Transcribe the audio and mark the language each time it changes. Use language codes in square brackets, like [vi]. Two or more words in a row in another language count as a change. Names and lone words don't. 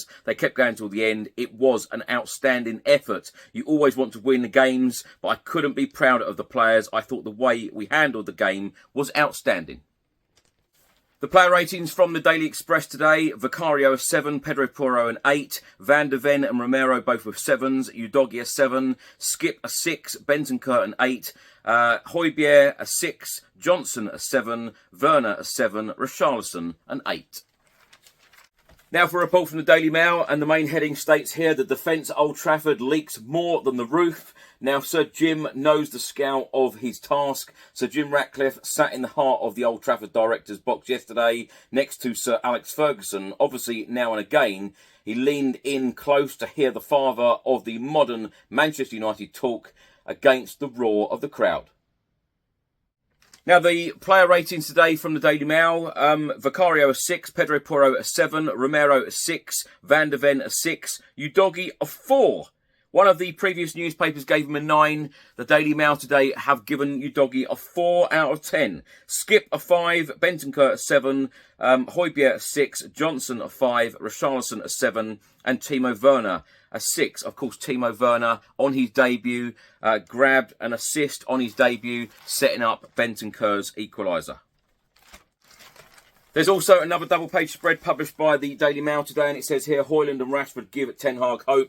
[en] They kept going till the end. It was an outstanding effort. You always want to win the games, but I couldn't be prouder of the players. I thought the way we handled the game was outstanding. The player ratings from the Daily Express today. Vicario a 7, Pedro Porro an 8, Van de Ven and Romero both with 7s, Udogie a 7, Skip a 6, Bentancur an 8, Højbjerg a 6, Johnson a 7, Werner a 7, Richarlison an 8. Now for a report from the Daily Mail, and the main heading states here, the defence at Old Trafford leaks more than the roof. Now, Sir Jim knows the scale of his task. Sir Jim Ratcliffe sat in the heart of the Old Trafford director's box yesterday next to Sir Alex Ferguson. Obviously, now and again, he leaned in close to hear the father of the modern Manchester United talk against the roar of the crowd. Now, the player ratings today from the Daily Mail. Vicario a 6, Pedro Porro a 7, Romero a 6, Van de Ven a 6, Udogie a 4. One of the previous newspapers gave him a 9. The Daily Mail today have given Udogie a 4 out of 10. Skip a 5, Bentancur a 7, Højbjerg a 6, Johnson a 5, Richarlison a 7, and Timo Werner a 6. Of course, Timo Werner on his debut grabbed an assist on his debut, setting up Bentancur's equaliser. There's also another double-page spread published by the Daily Mail today, and it says here, Højlund and Rashford give Ten Hag hope.